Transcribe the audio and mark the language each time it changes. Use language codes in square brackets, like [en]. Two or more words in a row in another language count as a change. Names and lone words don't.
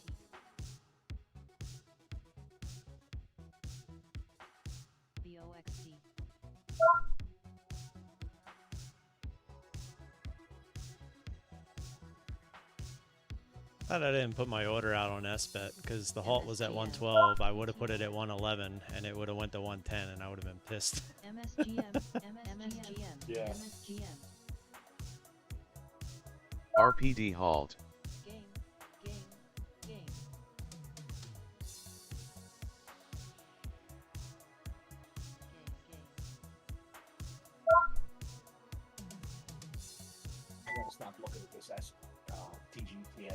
[en] BOXD. Glad I didn't put my order out on SBET because the halt was at 112. I would have put it at 111 and it would have went to 110 and I would have been pissed. MSGM, MSGM, Yeah. MSGM. RPD halt. Game, game, game. I gotta stop looking at this TGTX.